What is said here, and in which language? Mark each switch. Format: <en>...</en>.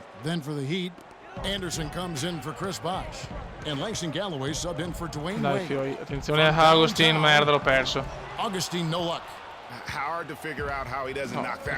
<en>Then for the Heat, Anderson comes in for Chris Bosh. And Langston Galloway subbed in for Dwayne</en> <it>Dai</it> <en>Wade.</en> <it>fioi, attenzione a Augustin, merda, l'ho perso.</it> <en>Augustin, no luck. Hard to figure out how he doesn't knock that</en>